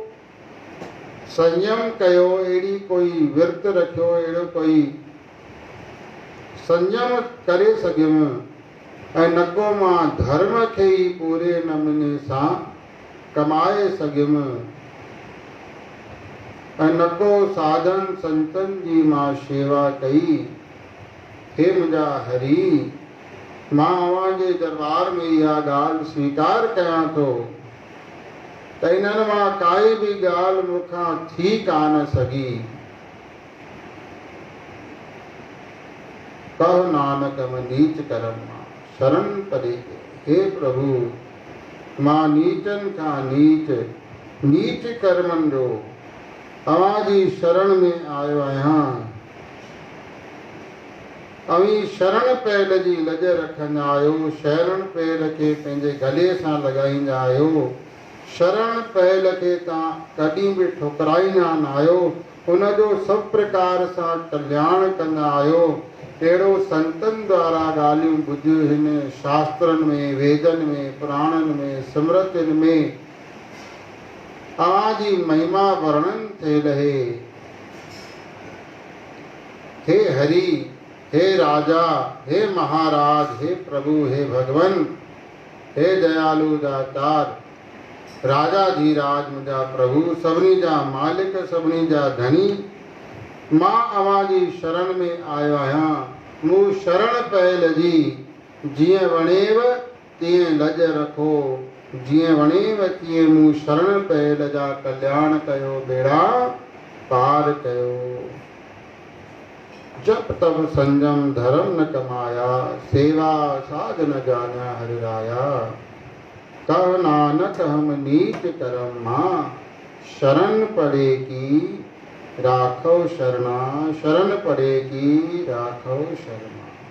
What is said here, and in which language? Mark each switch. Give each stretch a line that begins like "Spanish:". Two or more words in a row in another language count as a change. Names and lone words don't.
Sindhi: संयम कयो, अहिड़ी कोई विर्त रखियो, अहिड़ो कोई संयम करे सघियुमि, ऐं न को मां धर्म खे ई पूरे नमूने सां कमाए सघियुमि, ऐं न को साधन संतनि जी मां शेवा कई। हे मुंहिंजा हरि, मां अव्हांजे दरबार में इहा ॻाल्हि स्वीकार कयां थो त इन्हनि मां काई बि ॻाल्हि मूंखां थी कान सघी।
Hindi: कह नानक म नीच करम मां शरण परे।
Sindhi: हे प्रभु, मां नीचनि खां नीच कर्मनि जो अव्हांजी शरण में आयो आहियां। अवी शरण पैल जी लज रखंदा आहियो, शरण पैल खे पंहिंजे गले सां लॻाईंदा आहियो, शरण पैल खे तव्हां कॾहिं बि ठुकराईंदा न आहियो, उनजो सभु प्रकार सां कल्याण कंदा आहियो। अहिड़ो संतनि द्वारा ॻाल्हियूं ॿुधियूं हिन शास्त्रनि में, वेदनि में, पुराणनि में, स्मृतियुनि में अव्हांजी महिमा वर्णन थियल है। हे हरि, हे राजा, हे महाराज, हे प्रभु, हे भगवन, हे दयालु दातार, राजा धीराज मुंहिंजा प्रभु, सभिनी जा मालिक, सभिनी जा धनी, मां अव्हांजी शरण में आयो आहियां। मूं शरण पयल जी जीअं वणेव तीअं लज रखो, जीअं वणेव तीअं मूं शरण पयल जा कल्याण कयो, बेड़ा पार कयो।
Hindi: जप तप संयम धर्म न कमाया, सेवा साध न जाना हरि राया। कह नानक हम नीच करम मां शरण पड़े की राखो शरणा, शरण पड़े की राखो शरणा।